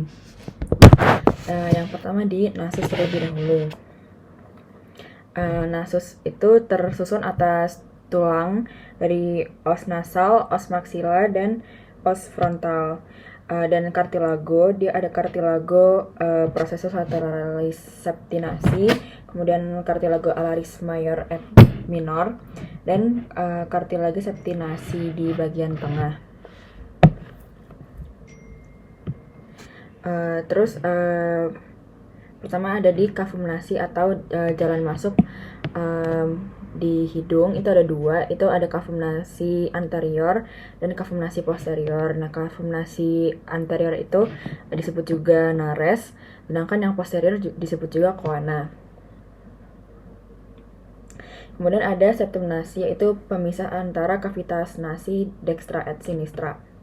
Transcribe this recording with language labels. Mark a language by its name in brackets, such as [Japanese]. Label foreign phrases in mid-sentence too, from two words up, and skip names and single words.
[Indonesian] Yang pertama di nasus terlebih dahulu. Nasus itu tersusun atas tulang dari [Latin] os nasal, os maxilla, [Indonesian] dan [Latin] os frontal. [Indonesian] Dan cartilago, dia ada [Latin] cartilago processus lateralis septinasi, [Indonesian] kemudian [Latin] cartilago alaris major et minor, [Indonesian] dan [Latin] cartilago septinasi [Indonesian] di bagian tengah. Pertama ada di kavumnasi atau jalan masuk di hidung. Itu ada dua, itu ada [Latin] kavumnasi anterior [Indonesian] dan [Latin] kavumnasi posterior. [Indonesian] Nah, [Latin] kavumnasi anterior [Indonesian] itu disebut juga nares, sedangkan yang posterior disebut juga coana. Kemudian ada septumnasi, yaitu pemisah antara [Latin] kavitas nasi dextra et sinistra.